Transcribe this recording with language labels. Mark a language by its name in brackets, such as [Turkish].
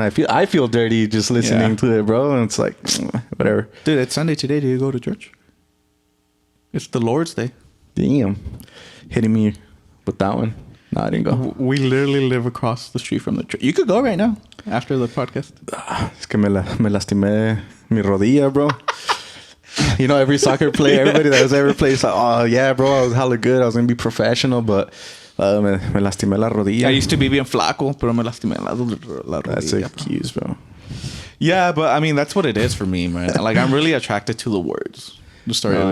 [English] I feel dirty just listening to it, bro. And it's like whatever. Dude, it's Sunday today. Do you go to church? It's the Lord's Day. Damn, hitting me with that one. No, I didn't go. We literally live across the street from the church. You could go right now after the podcast. [Spanish] Es que me lastimé mi rodilla, bro. [English] You know, every soccer player, everybody that has ever played, is like, oh yeah, bro, I was hella good. I was gonna be professional, but [Spanish] me lastimé la rodilla. [English] I used to be [Spanish] bien flaco, pero me lastimé la rodilla. [English] That's an excuse, bro. Yeah, but I mean, that's what it is for me, man. Like, I'm really attracted to the words, the story of it.